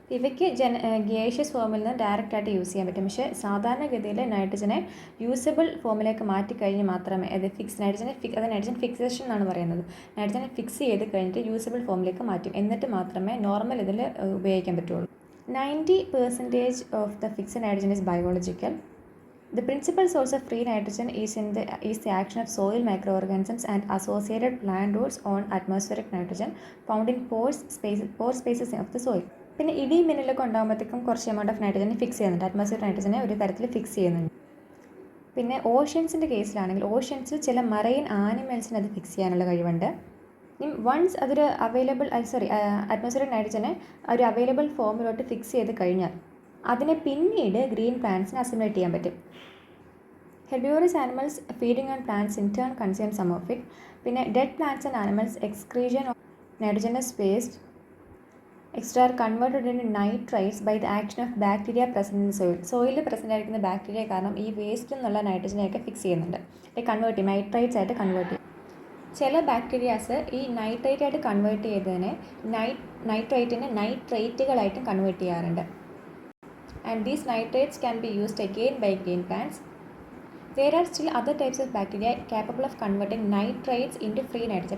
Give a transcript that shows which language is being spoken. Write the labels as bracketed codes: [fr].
[ml] ഇവയ്ക്ക് ഗേഷ്യസ് ഫോമിൽ നിന്ന് ഡയറക്റ്റായിട്ട് യൂസ് ചെയ്യാൻ പറ്റും. പക്ഷേ സാധാരണഗതിയിൽ നൈട്രജനെ യൂസബിൾ ഫോമിലേക്ക് മാറ്റിക്കഴിഞ്ഞ് മാത്രമേ നൈട്രജൻ ഫിക്സേഷൻ എന്നാണ് പറയുന്നത്. നൈട്രജനെ ഫിക്സ് ചെയ്ത് കഴിഞ്ഞിട്ട് യൂസബിൾ ഫോമിലേക്ക് മാറ്റും. എന്നിട്ട് മാത്രമേ നോർമൽ ഇതിൽ ഉപയോഗിക്കാൻ പറ്റുള്ളൂ. [en] 90% of the fixed nitrogen is biological. The principal source of free nitrogen is the action of soil microorganisms and associated plant roots on atmospheric nitrogen found in pore spaces of the soil. [ml] പിന്നെ ഇടി മിന്നലൊക്കെ ഉണ്ടാകുമ്പോഴത്തേക്കും കുറച്ച് amount of നൈട്രജനെ fix ചെയ്യുന്നുണ്ട്. Atmosphere നൈട്രജനെ ഒരു തരത്തിൽ fix ചെയ്യുന്നുണ്ട്. പിന്നെ ഓഷ്യൻസിൻ്റെ കേസിലാണെങ്കിൽ ഓഷ്യൻസിൽ ചില marine ആനിമൽസിന് അത് ഫിക്സ് ചെയ്യാനുള്ള കഴിവുണ്ട്. വൺസ് അതൊരു അറ്റ്മോസ്ഫിയറിക് നൈട്രജനെ ഒരു അവൈലബിൾ ഫോമിലോട്ട് ഫിക്സ് ചെയ്ത് കഴിഞ്ഞാൽ അതിനെ പിന്നീട് ഗ്രീൻ പ്ലാന്റ്സിന് അസിമുലേറ്റ് ചെയ്യാൻ പറ്റും. [en] Herbivorous animals feeding on plants in turn consume some of it. പിന്നെ dead plants and animals excretion of nitrogenous waste extra are converted in nitrites by the action of bacteria present in [ml] സോയിലിൽ present ആയിരിക്കുന്ന bacteria കാരണം ഈ waste എന്നുള്ള നൈട്രജനെയൊക്കെ fix ചെയ്യുന്നുണ്ട്. Convert ചെയ്യും, nitrites ആയിട്ട് convert ചെയ്യും. ചില ബാക്ടീരിയാസ് ഈ നൈട്രൈറ്റ് ആയിട്ട് കൺവേർട്ട് ചെയ്തതിനെ നൈട്രൈറ്റിനെ നൈട്രേറ്റുകളായിട്ടും കൺവേർട്ട് ചെയ്യാറുണ്ട്. [en] And these nitrates can be used again by green plants. There are still other types of bacteria capable of converting nitrates into free nitrogen.